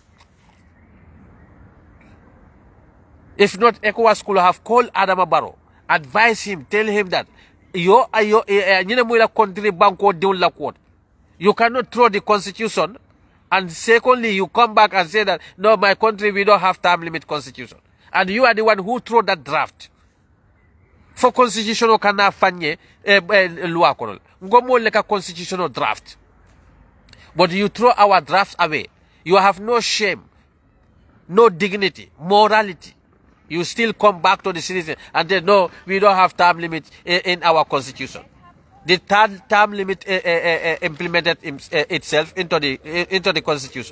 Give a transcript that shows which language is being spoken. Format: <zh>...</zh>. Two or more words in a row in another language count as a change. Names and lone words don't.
<en>If not, ECOWAS could have called Adama Barrow, advise him, tell him that you cannot throw the constitution, and secondly, you come back and say that no, my country, we don't have time limit constitution, and you are the one who threw that draft. For constitutional</en> <man>kana fanye loi kono ngomo leka</man> <en>constitutional draft, but you throw our draft away. You have no shame, no dignity, morality. You still come back to the citizen and say, no, we don't have term limit in our constitution. The term limit implemented itself into the constitution.</en>